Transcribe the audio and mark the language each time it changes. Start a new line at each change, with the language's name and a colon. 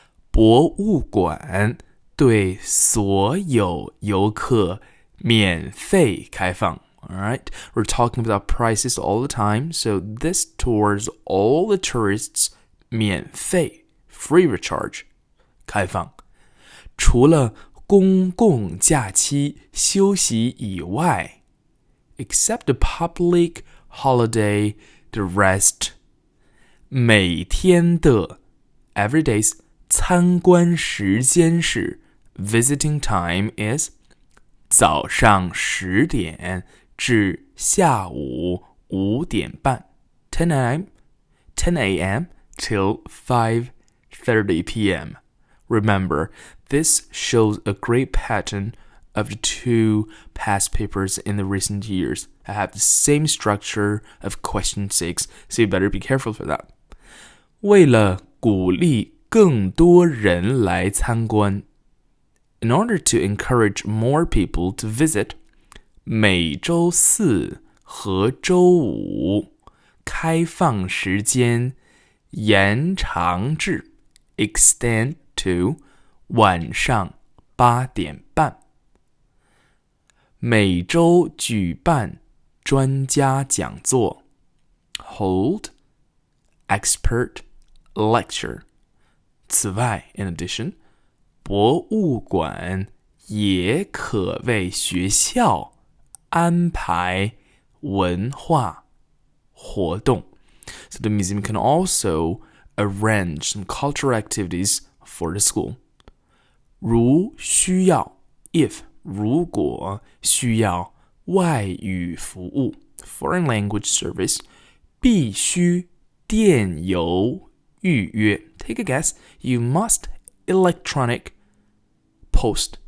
Chinese: 博物馆对所有游客免费开放.
English: Alright, we're talking about prices all the time, so this tours all the tourists
Chinese: 免费
English: free of charge
Chinese: 开放. 除了公共假期休息以外
English: except the public holiday, the rest
Chinese: 每天的
English: every day's
Chinese: 参观时间是
English: visiting time is
Chinese: 早上10点至下午5点半
English: 10 a.m. till 5:30 p.m. Remember, this shows a great pattern of the 2 past papers in the recent years. I have the same structure of question 6, so you better be careful for that.
Chinese: 为了鼓励更多人来参观
English: In order to encourage more people to visit,
Chinese: 每周四和周五开放时间延长至
English: extend to
Chinese: 晚上8点半。每周举办专家讲座
English: hold expert lecture.
Chinese: 此外
English: in addition,
Chinese: 博物馆也可为学校安排文化活动.
English: So the museum can also arrange some cultural activities for the school.
Chinese: 如需要
English: if
Chinese: 如果需要外语服务
English: foreign language service
Chinese: 必须电邮预约.
English: Take a guess. You must electronic post.